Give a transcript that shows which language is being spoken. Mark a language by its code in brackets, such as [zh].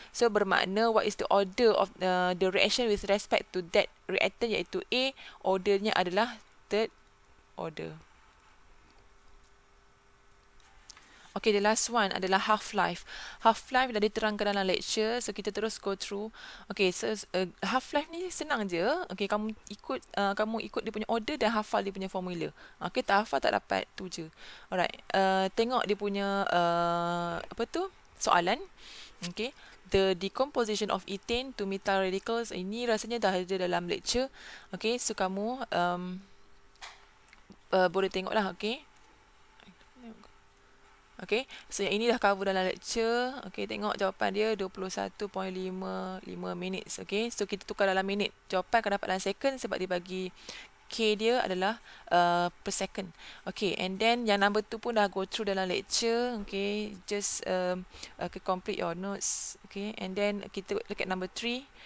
[ms] So bermakna [en] what is the order of the reaction with respect to that reactant, iaitu A. [ms] Ordernya adalah third order. [en] Okay, the last one [ms] adalah [en] half-life. [ms] Half-life dah diterangkan dalam lecture, so kita terus [en] go through. [ms] Okay, so half-life ni senang je. Okay, kamu ikut dia punya order dan hafal dia punya formula. Okay, tak hafal tak dapat, tu je. Alright, tengok dia punya apa tu soalan. [en] Okay, the decomposition of ethane to methyl radicals, [ms] ini rasanya dah ada dalam [en] lecture. [ms] Okay, so kamu boleh tengok lah. Okay. Okay, so yang ini dah cover dalam lecture. Okay, tengok jawapan dia 21.55 minutes. Okay, so kita tukar dalam minit. Jawapan akan dapat dalam second sebab dia bagi K dia adalah per second. [en] Okay, and then [ms] yang [en] number 2 [ms] pun dah [en] go through dalam lecture. Okay, just complete your notes. Okay, and then [ms] kita [en] look at number 3.